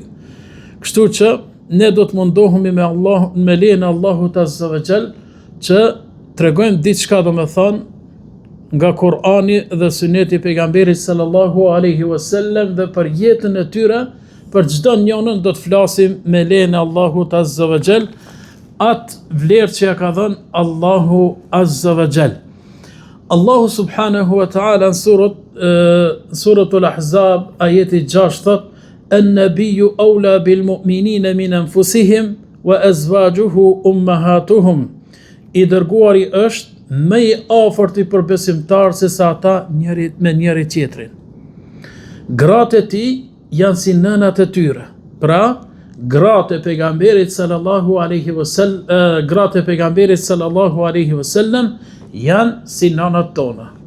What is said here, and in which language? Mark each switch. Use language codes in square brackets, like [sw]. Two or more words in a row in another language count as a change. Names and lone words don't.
[sq] Kështu që ne do të mundohemi me lejen e Allahut [ar] عز وجل [sq] që tregojmë diçka domethënë nga Kur'ani dhe Suneti i pejgamberit [ar] صلى الله عليه وسلم, [sq] dhe për jetën e tyre, për çdo njërin do të flasim me lejen e Allahut [ar] عز وجل, [sq] atë vlerë që ja ka dhënë Allahu [ar] عز وجل. [sq] Allahu [ar] سبحانه وتعالى [sq] në suratul Ahzab ajeti 6 thot: [ar] "النبي أولى بالمؤمنين من أنفسهم وأزواجه أمهاتهم." [sq] I dërguari është më i afërt për besimtarë se sa ata njëri tjetrin. Gratë e tij janë si nënat e tyre. Pra, gratë e pejgamberit [ar] صلى الله عليه وسلم, [sq] gratë e pejgamberit [ar] صلى الله عليه وسلم [sq] janë si nënat tona.